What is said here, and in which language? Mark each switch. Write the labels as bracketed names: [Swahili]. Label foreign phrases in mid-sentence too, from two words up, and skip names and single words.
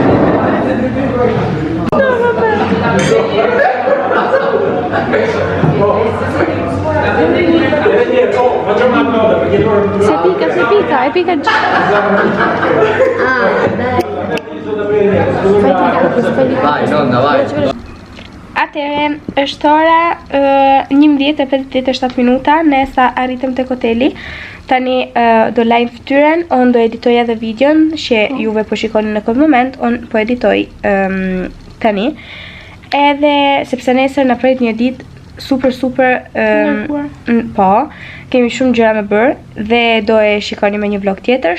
[Italian] Facciamo una cosa perché loro... Se pica già. Vai, nonna, vai. [Albanian] Atëherë, është ora 11:57 minuta, ne sa arritëm tek hoteli. Tani do lajm fytyrën, unë do editoj edhe videon që juve po shikoni në këtë moment, unë po editoj tani. Edhe sepse nesër na pret një ditë super po, kemi shumë gjëra me bërë dhe do e shikoni me një vlog tjetër.